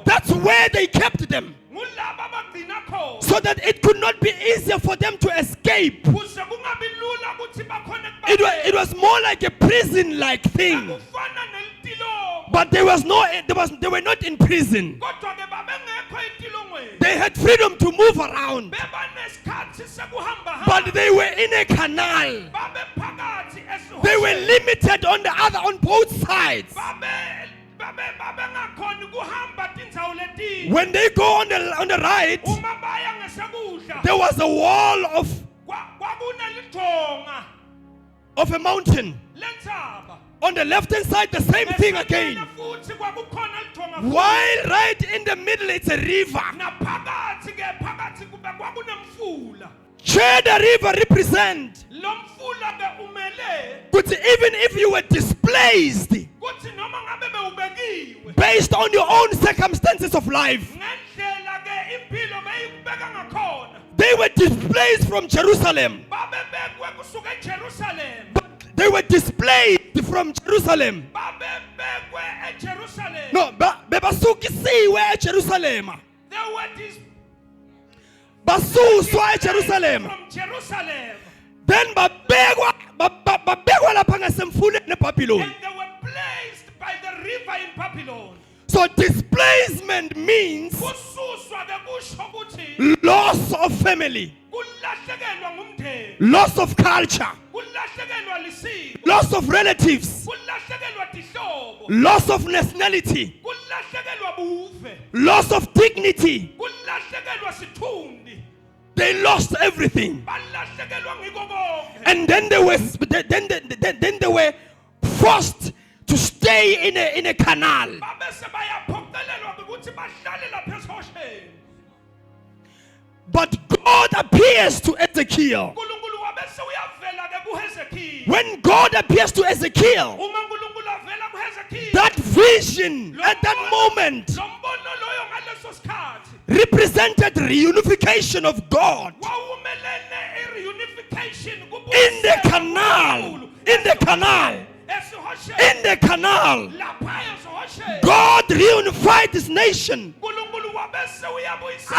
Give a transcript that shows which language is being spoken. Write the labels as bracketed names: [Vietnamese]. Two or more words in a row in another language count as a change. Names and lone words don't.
[English] That's where they kept them. [Swati] ngulaba bagcina khona [English] So that it could not be easier for them to escape. [Swati] kuze kungabi lula ukuthi bakhone [English] It was more like a prison-like thing. [Swati] kufana nelitilongo [English] But they were not in prison. [Swati] kodwa-ke babengekho etilongweni [English] They had freedom to move around. [Swati] bebanesikhathi sekuhamba [English] But they were in a canal. [Swati] babe phakathi [English] They were limited on both sides. [Swati] babengakhoni kuhamba tindzawo letinye [English] When they go on the right, [Swati] uma baya ngesekudla [English] there was a wall [Swati] kwakunelijonga [English] of a mountain. [Swati] lentsaba [English] On the left-hand side, the same thing again. [Swati] Ngeselele futhi kwakukhona lijonga futhi. [English] While right in the middle, it's a river. [Swati] naphakathi-ke phakathi kube kwakunemfula [English] Where the river represent, [Swati] lo mfula-ke umele [English] but even if you were displaced [Swati] kuthi noma ngabe bewubekiwe [English] based on your own circumstances of life, [Swati] ngendlela-ke impilo beyikubeka ngakhona [English] they were displaced from Jerusalem. [Swati] babebekwe kusuka ejerusalem [English] They were displaced from Jerusalem. [Swati] babebekwe ejerusalem No, bebasukisiwe eJerusalem. [English] they were [Swati] Basuswa eJerusalem. [English] from jerusalem [Swati] Then babekwa lapha ngasemfuleni eBabylon. [English] and they were placed by the river in babylon So displacement means [Swati] kususwa-ke kusho ukuthi [English] loss of family, [Swati] kulahlekelwa ngumndeni [English] loss of culture, [Swati] kulahlekelwa lisiko [English] loss of relatives, [Swati] kulahlekelwa tihlobo [English] loss of nationality, [Swati] kulahlekelwa buve [English] loss of dignity. [Swati] kulahlekelwa sithundi [English] They lost everything. [Swati] balahlekelwa ngiko konke [English] And then they were forced to stay in a canal. [Swati] babese bayaphoqelelwa ukuthi bahlale lapha esihosheni [English] But God appears to Ezekiel. [Swati] unkulunkulu wabese uyavela-ke kuhezekiya [English] When God appears to Ezekiel, [Swati] uma unkulunkulu avela kuhezekiya [English] that vision [Swati] lo [English] at that [Swati] mbono- [English] moment [Swati] lo mbono loyo ngaleso sikhathi [English] represented reunification of God [Swati] wawumelene i-reunification [English] in the canal. In the canal. [Swati] esihosheni [English] In the canal. [Swati] lapha esihosheni [English] God reunified his nation [Swati] unkulunkulu wabese uyabuyisela